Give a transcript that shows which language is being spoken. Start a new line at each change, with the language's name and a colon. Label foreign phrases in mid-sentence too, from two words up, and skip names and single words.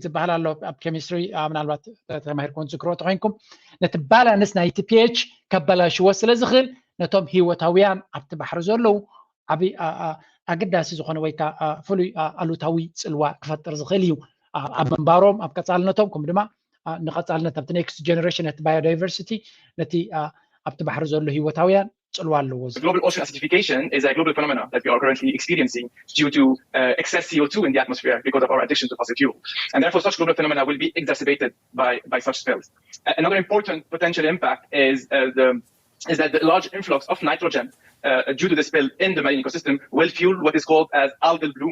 Tigrinya: ዝበሃል ኣሎ ኣብ ኬሚስትሪ ምናልባት ተማሂርኩም ዝክሮ ተኮይንኩም ነቲ ባላንስ ናይቲ ፒኤች ከበላሽዎ ስለ ዝኽእል ነቶም ሂወታውያን ኣብቲ ባሕሪ ዘለዉ ዓብይ ኣገዳሲ ዝኾነ ወይ ከዓ ፍሉይ ኣሉታዊ ፅልዋ ክፈጥር ዝኽእል እዩ ኣብ መንባሮም ኣብ ቀፃልነቶም ከምኡ ድማ ንቐፃልነት ኣብቲ
English: next generation
Tigrinya: ነቲ ባዮዳይቨርሲቲ ነቲ ኣብቲ ባሕሪ ዘሎ ሂወታውያን ፅልዋ ኣለዎ
English: Global ocean acidification is a global phenomenon that we are currently experiencing due to excess CO2 in the atmosphere because of our addiction to fossil fuel. And therefore, such global phenomena will be exacerbated by such spills. Another important potential impact is that the large influx of nitrogen due to the spill in the marine ecosystem will fuel what is called as algal bloom.